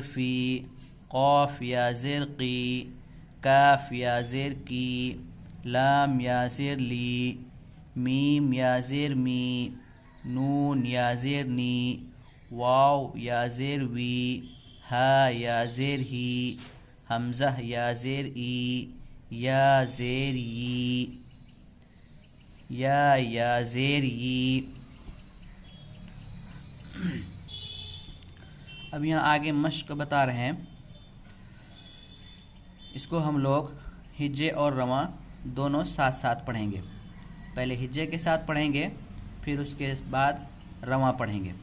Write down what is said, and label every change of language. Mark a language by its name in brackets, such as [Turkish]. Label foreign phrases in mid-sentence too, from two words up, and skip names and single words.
[Urdu] فی، قاف یا زیر قی، کاف یا زیر کی، لام یا زیر لی، میم یا زیر می، نون یا زیر نی، واو یا زیر وی، ہا یا زیر ہی، حمزہ یا زیر ای، یا زیر ی، یا زیر ی۔ اب یہاں آگے مشق بتا رہے ہیں، اس کو ہم لوگ ہجے اور رواں دونوں ساتھ ساتھ پڑھیں گے۔ پہلے ہجے کے ساتھ پڑھیں گے، پھر اس کے بعد رواں پڑھیں گے۔